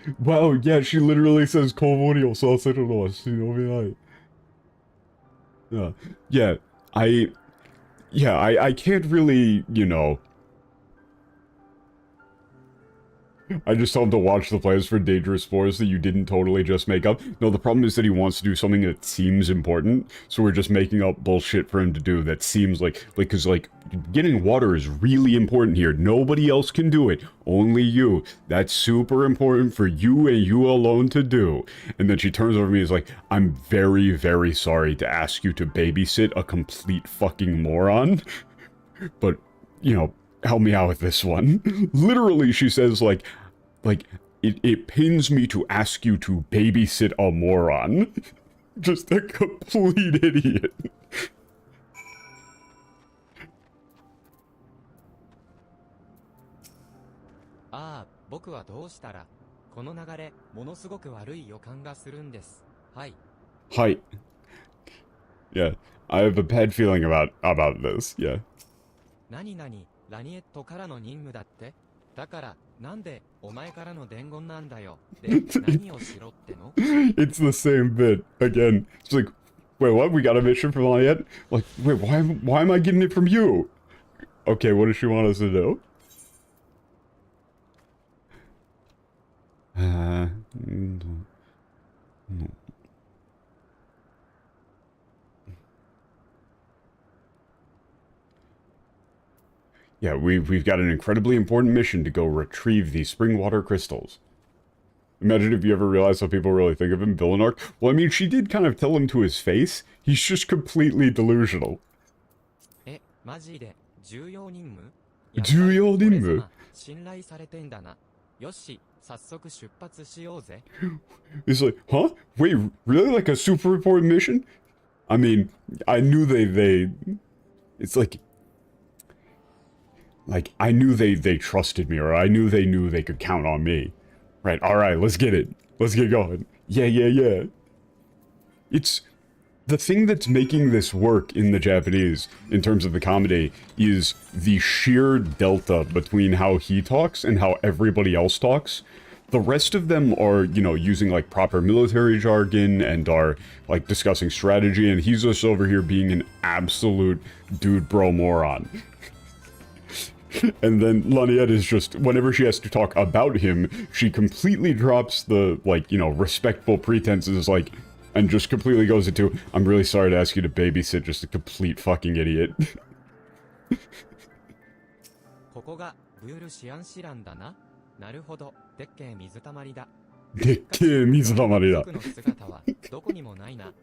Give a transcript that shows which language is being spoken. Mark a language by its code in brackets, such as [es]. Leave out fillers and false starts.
[en] Wow, yeah, she literally says [ja] 子守りをさせるのは忍びない。 [en] Yeah, I can't really, you know, I just tell him to watch the plans for dangerous spores that you didn't totally just make up. No, the problem is that he wants to do something that seems important, so we're just making up bullshit for him to do that seems like, cause like, getting water is really important here. Nobody else can do it. Only you. That's super important for you and you alone to do. And then she turns over to me and is like, I'm very, very sorry to ask you to babysit a complete fucking moron. But, you know, help me out with this one. Literally, she says, like, it pains me to ask you to babysit a moron. Just a complete idiot. [ja] ああ、僕はどうしたら、この流れ、ものすごく悪い予感がするんです。はい。 [en] Hi. Yeah, I have a bad feeling about this, yeah. [ja] 何々、ラニエットからの任務だって？だから、なんで、お前からの伝言なんだよ。で、何をしろっての？ [en] It's the same bit. Again, it's like, wait, what? We got a mission from Laniet? Like, wait, why am I getting it from you? Okay, what does she want us to do? No. Yeah, we've got an incredibly important mission to go retrieve these spring water crystals. Imagine if you ever realized how people really think of him, Villanark. Well, I mean, she did kind of tell him to his face. He's just completely delusional. [ja] え、マジで、重要任務？重要任務？俺様、信頼されてんだな。よし、早速出発しようぜ。 [en] It's like, huh? Wait, really? Like a super important mission? I mean, I knew they... It's like... Like, I knew they trusted me, or I knew they could count on me. Right, alright, let's get it. Let's get going. Yeah. It's... the thing that's making this work in the Japanese, in terms of the comedy, is the sheer delta between how he talks and how everybody else talks. The rest of them are, you know, using, like, proper military jargon and are, like, discussing strategy, and he's just over here being an absolute dude bro moron. And then Laniette is just, whenever she has to talk about him, she completely drops the, like, you know, respectful pretenses, like, and just completely goes into, I'm really sorry to ask you to babysit just a complete fucking idiot. [ja] ここがブールシアンシランだな。なるほど、でっけえ水たまりだ。でっけえ水たまりだ。僕の姿はどこにもないな。